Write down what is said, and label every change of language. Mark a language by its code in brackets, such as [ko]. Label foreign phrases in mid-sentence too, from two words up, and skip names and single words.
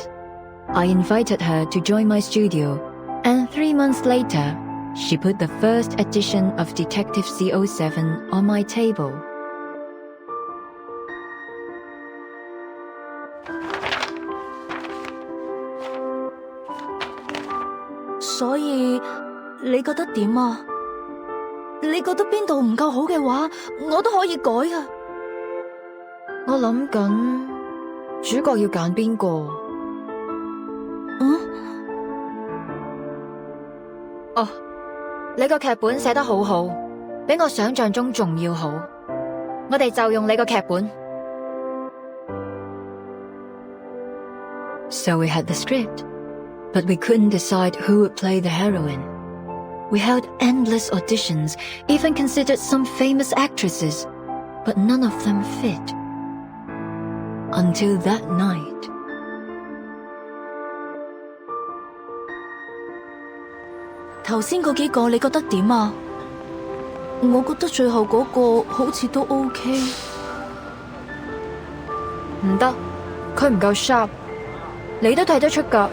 [en] I invited her to join my studio, and 3 months later, she put the first edition of Detective C07 on my table. So, [yue] 你覺得點啊？你覺得邊度唔夠好嘅話，我都可以改啊。我諗緊主角要揀邊個？哦，你個劇本寫得好好，比我想象中仲要好。我哋就用你個劇本。 [en] So we had the script, but we couldn't decide who would play the heroine. We held endless auditions, even considered some famous actresses, but none of them fit. Until that night. [yue] 頭先嗰幾個你覺得點啊？我覺得最後嗰個好似都 OK。唔得，佢唔夠 sharp。你都睇得出㗎。